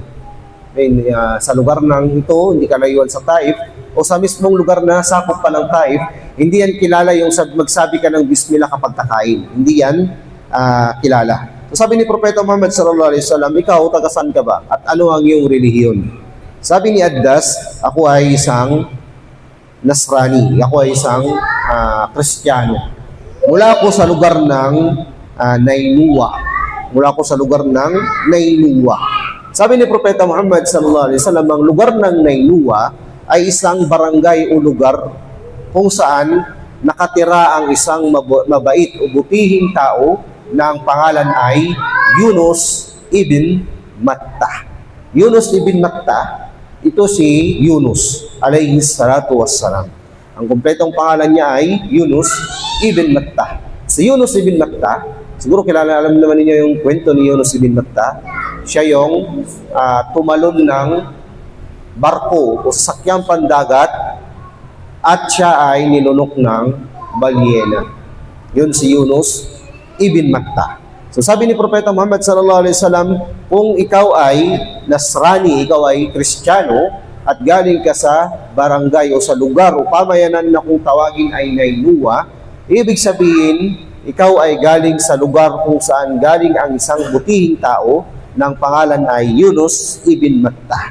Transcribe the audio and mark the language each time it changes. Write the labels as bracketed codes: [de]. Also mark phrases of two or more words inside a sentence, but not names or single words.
[tl] Sa lugar ng ito, hindi ka layuan sa Taif, o sa mismong lugar na sakop pa ng Taif, hindi yan kilala yung magsabi ka ng Bismillah kapag kakain. Hindi yan kilala. So sabi ni Propeta Muhammad [ar] صلى الله عليه وسلم, [tl] ikaw, taga-saan ka ba? At ano ang iyong relihiyon? Sabi ni Addas, ako ay isang Nasrani, ako ay isang Kristiyano. Mula ako sa lugar ng Nainua. Sabi ni Propeta Muhammad [ar] صلى الله عليه وسلم, [tl] ang lugar ng Nainua ay isang barangay o lugar kung saan nakatira ang isang mabait o butihing tao na ang pangalan ay Yunus ibn Matta. Yunus ibn Matta, ito si Yunus [ar] عليه الصلاة والسلام. [tl] Ang kumpletong pangalan niya ay Yunus ibn Matta. Si Yunus ibn Matta, siguro alam naman niyo yung kwento ni Yunus ibn Matta. Siya yung tumalon ng barko o sasakyang pandagat at siya ay nilunok ng balyena. Yun si Yunus ibn Matta. So sabi ni Propeta Muhammad [ar] صلى الله عليه وسلم, [tl] kung ikaw ay Nasrani, ikaw ay Kristiyano at galing ka sa barangay o sa lugar o pamayanan na kung tawagin ay Nainua, ibig sabihin ikaw ay galing sa lugar kung saan galing ang isang butihing tao ng pangalan ay Yunus ibn Matta.